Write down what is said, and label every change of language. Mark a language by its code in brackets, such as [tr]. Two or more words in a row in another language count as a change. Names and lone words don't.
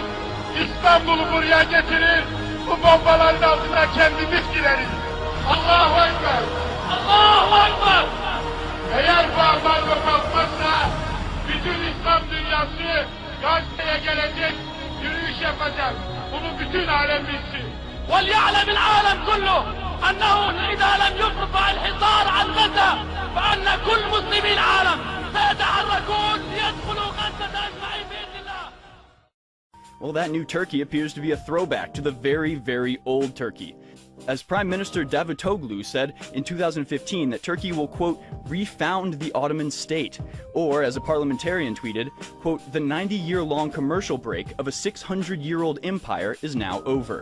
[tr] İstanbul'u buraya getirir. Bu bombaların altına kendimiz gireriz. [ar] الله أكبر. الله أكبر. [tr] Eğer bu ambargo kalkmazsa bütün İslam dünyası Gazze'ye gelecek, yürüyüş yapacak. Bunu bütün alem bilsin. [ar] وليعلم العالم كله أنه إذا لم يرفع الحصار عن غزة فأن كل مسلمي العالم سيتحركون ليدخلوا غزة أجمعين بإذن الله. [en] Well, that new Turkey appears to be a throwback to the very, very old Turkey. as Prime Minister Davutoglu said in 2015 that Turkey will, quote, refound the Ottoman state, or as a parliamentarian tweeted, quote, the 90-year-long commercial break of a 600-year-old empire is now over.